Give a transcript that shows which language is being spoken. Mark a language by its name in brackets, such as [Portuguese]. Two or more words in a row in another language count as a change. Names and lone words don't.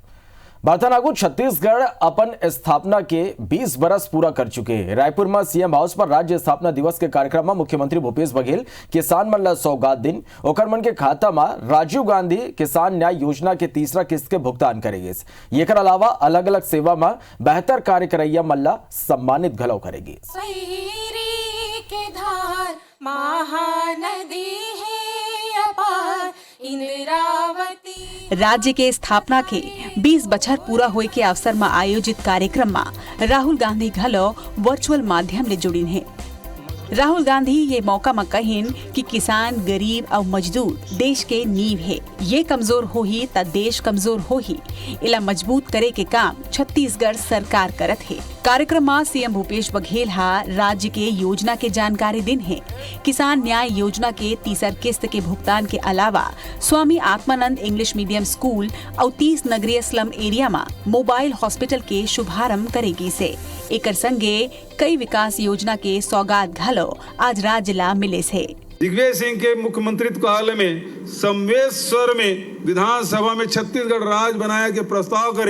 [Chhattisgarhi] बारतानागु छत्तीसगढ़ अपन स्थापना के 20 बरस पूरा कर चुके हैं। रायपुर में सीएम हाउस पर राज्य स्थापना दिवस के कार्यक्रम में मुख्यमंत्री भूपेश बघेल किसान मन ला सौगात दिन ओकर मन के खाता में राजीव गांधी किसान न्याय योजना के तीसरा किस्त के भुगतान करेगी। ये कर अलावा अलग अलग सेवा में बेहतर कार्य करैया मन ला सम्मानित घलो करेगी। राज्य के स्थापना के 20 बछर पूरा होए के अवसर में आयोजित कार्यक्रम में राहुल गांधी घलो वर्चुअल माध्यम ले जुड़ीन है। राहुल गांधी ये मौका में कहिन कि किसान गरीब और मजदूर देश के नींव है। ये कमजोर हो ही त देश कमजोर हो ही इला मजबूत करे के काम छत्तीसगढ़ सरकार करत है। कार्यक्रम में सीएम भूपेश बघेल राज्य के योजना के जानकारी दिन है। किसान न्याय योजना के तीसर किस्त के भुगतान के अलावा स्वामी आत्मानंद इंग्लिश मीडियम स्कूल और 30 नगरीय [English] slum area [Chhattisgarhi] में [English] mobile hospital [Chhattisgarhi] के शुभारंभ करेगी से एकर संगे कई विकास योजना के सौगात घलो आज राज्य ला मिले से। दिग्विजय सिंह के मुख्यमंत्रित्व काल में संवेश्वर में विधानसभा में छत्तीसगढ़ राज्य बनाया के प्रस्ताव करे।